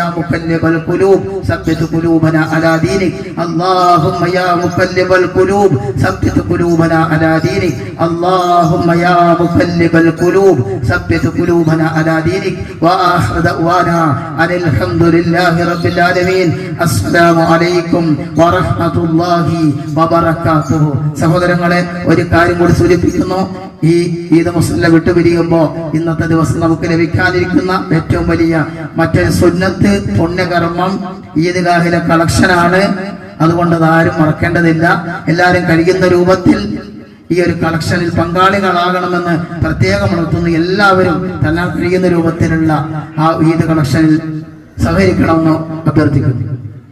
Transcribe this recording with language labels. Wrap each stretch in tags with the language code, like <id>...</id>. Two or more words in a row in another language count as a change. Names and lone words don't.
<ar>مقلب القلوب ثبت قلوبنا على دينك اللهم يا مقلب القلوب ثبت قلوبنا على دينك اللهم يا مقلب القلوب ثبت قلوبنا على دينك وآخر دعوانا أن الحمد لله رب العالمين السلام عليكم ورحمة الله وبركاته</ar> <ml>സഹോദരങ്ങളെ ഒരു കാര്യം കൂടി സൂചിപ്പിക്കുന്നു ഈ ഈദ് മുസ്ലിം വിട്ടുപിരിയുമ്പോൾ ഇന്നത്തെ ദിവസം നമുക്ക് ലഭിക്കാതിരിക്കുന്ന ഏറ്റവും വലിയ മറ്റൊരു സുന്നത്ത് പുണ്യകർമ്മം ഈദ്ഗാഹിലെ കളക്ഷനാണ് അതുകൊണ്ട് അതാരും മറക്കേണ്ടതില്ല എല്ലാവരും കഴിയുന്ന രൂപത്തിൽ ഈ ഒരു കളക്ഷനിൽ പങ്കാളികളാകണമെന്ന് പ്രത്യേകം ഉണർത്തുന്നു എല്ലാവരും തന്നാൽ കഴിയുന്ന രൂപത്തിലുള്ള ആ ഈദ് കളക്ഷനിൽ സഹകരിക്കണമെന്ന് അഭ്യർത്ഥിക്കുന്നു</ml>